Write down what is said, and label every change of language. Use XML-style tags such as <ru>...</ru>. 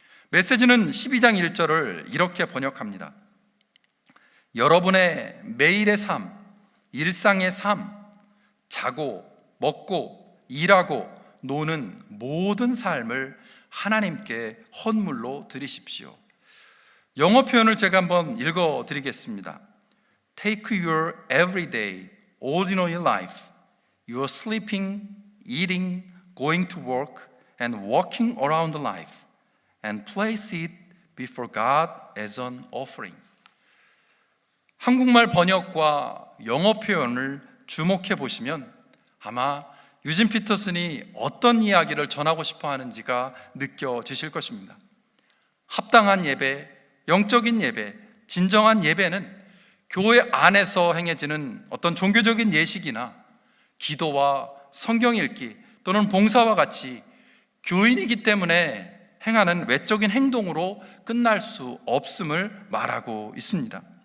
<ko>메시지는 12장 1절을 이렇게 번역합니다. 여러분의 매일의 삶, 일상의 삶, 자고, 먹고, 일하고, 노는 모든 삶을 하나님께 헌물로 드리십시오. 영어 표현을 제가 한번 읽어 드리겠습니다.</ko> <en>Take your everyday, ordinary life, your sleeping, eating, going to work, and walking around life, and place it before God as an offering.</en> <ko>한국말 번역과 영어 표현을 주목해 보시면 아마 유진 피터슨이 어떤 이야기를 전하고 싶어 하는지가 느껴지실 것입니다. 합당한 예배, 영적인 예배, 진정한 예배는 교회 안에서 행해지는 어떤 종교적인 예식이나 기도와 성경 읽기 또는 봉사와 같이 교인이기 때문에 행하는 외적인 행동으로 끝날 수 없음을 말하고 있습니다.</ko>